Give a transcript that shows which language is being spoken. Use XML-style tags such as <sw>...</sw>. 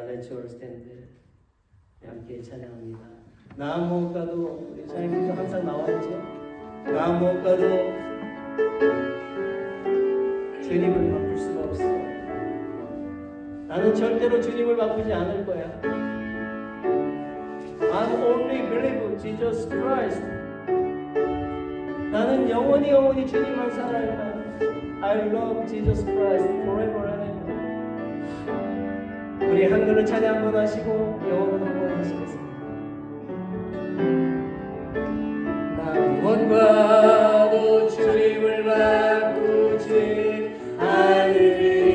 <en>Let's all stand.</en> <ko>함께 찬양합니다. 나 못 가도 우리 찬양님도 항상 나와있죠. 나 못 가도 주님을 바꿀 수가 없어. 나는 절대로 주님을 바꾸지 않을 거야.</ko> <en>I'm only believe Jesus Christ.</en> <ko>나는 영원히 주님만 살아야 해.</ko> <en>I love Jesus Christ forever and ever.</en> <ko>우리 한글로 찬양 한번 하시고 영어로 한번 하시겠습니다. 나 무엇과도 주님을 바꾸지 않으리.</ko>